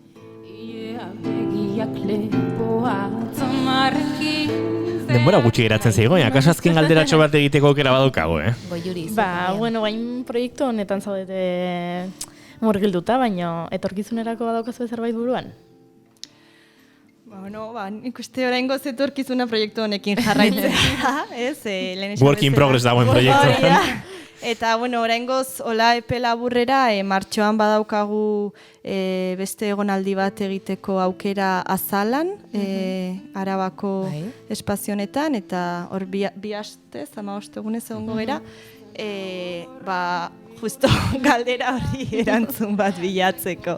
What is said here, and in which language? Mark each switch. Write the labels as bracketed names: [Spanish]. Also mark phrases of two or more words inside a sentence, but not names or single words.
[Basque] Denbora gutxi geratzen zaigo, akaso azken galderatxo bat egiteko aukera badaukago, Bueno, bain proiektu honetan zaudete murgilduta, baina etorkizunerako badaukazu zerbait buruan? Bueno, nik uste oraingoz etorkizuna proiektu honekin jarraitzea, ez? [English] Work in progress [Basque] dagoen proiektu. Eta, bueno, oraingoz, hola epe laburrera, martxoan badaukagu beste egonaldi bat egiteko aukera Azalan, Arabako espazionetan, eta hor bi astez, 15 egunez egongo gera, justo galdera horri erantzun bat bilatzeko.